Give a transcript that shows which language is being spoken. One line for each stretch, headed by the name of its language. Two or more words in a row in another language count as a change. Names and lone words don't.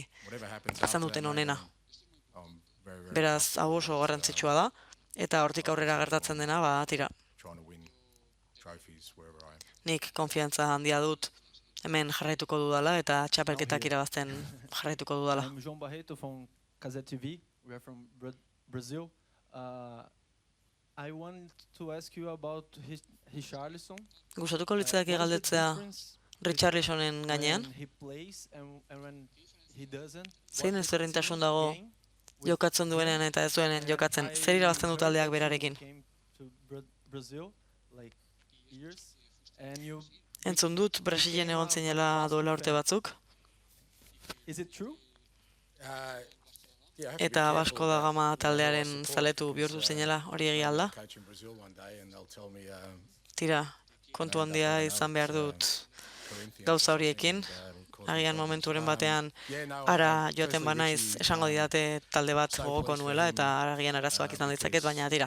Basque: Izan duten onena. Beraz, hau oso garrantzitsua da, eta hortik aurrera gertatzen dena, tira. Nik konfiantza handia dut hemen jarraituko dudala eta txapelketak irabazten jarraituko dudala.
English: I'm João Barreto from Casé TV. We are from Brazil. I want to ask you about Richarlison.
Basque: Gustatuko litzake galdetzea Richarlisonen gainean.
English: When he plays and when he doesn't.
Basque: Zein ezberdintasun dago jokatzen duenean eta ez duenean jokatzen? Zer irabazten du taldeak berarekin?
English: Brazil, like years, and you.
Basque: Entzun dut Brasilen egon zinela duela urte batzuk.
English: Is it true?
Basque: Eta Vasco da Gama taldearen zaletu bihurtu zinela, hori egia alda? Tira, kontu handia izan behar dut gauza horiekin. Agian momenturen batean ara joaten banaiz esango didate talde bat gogoko nuela eta agian arazoak izan ditzaket, baina tira.